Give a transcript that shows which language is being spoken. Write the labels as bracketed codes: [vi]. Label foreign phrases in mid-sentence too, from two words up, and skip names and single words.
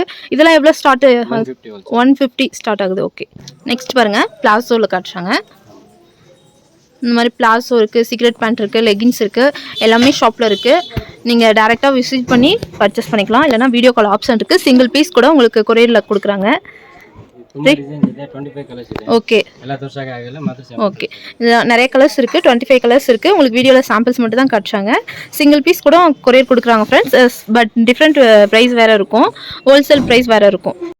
[ta] இதெல்லாம் எவ்வளோ ஸ்டார்ட்? 150 ஸ்டார்ட் ஆகுது. [en] okay next [ta] பாருங்கள் பிளாசோவில் காட்டுறாங்க. இந்த மாதிரி பிளாசோ இருக்குது, [en] cigarette pant [ta] இருக்குது, லெகின்ஸ் இருக்குது, எல்லாமே ஷாப்பில் இருக்குது. நீங்கள் டேரெக்டாக விசிட் பண்ணி பர்ச்சேஸ் பண்ணிக்கலாம். இல்லைனா [en] video call option [ta] இருக்குது. [en] single piece [ta] கூட உங்களுக்கு கொரியரில் கொடுக்குறாங்க. [kn] ತುಂಬ ಡಿಸೈನ್ ಇದೆ 25 ಕಲರ್ಸ್ ಇದೆ [ta] ஓகே [kn] ಎಲ್ಲ ತೋರ್ಸಕ್ಕೆ ಆಗಲ್ಲ ಮಾತ್ರ [ta] ஓகே நிறைய கலர்ஸ் இருக்குது 25 கலர்ஸ் இருக்குது உங்களுக்கு வீடியோவில் சாம்பிள்ஸ் மட்டும் தான் காட்டுறாங்க [en] single piece [ta] கூட கொரியர் கொடுக்குறாங்க [en] friends but different price [ta] வேறு இருக்கும் [en] wholesale price [ta] வேறு இருக்கும்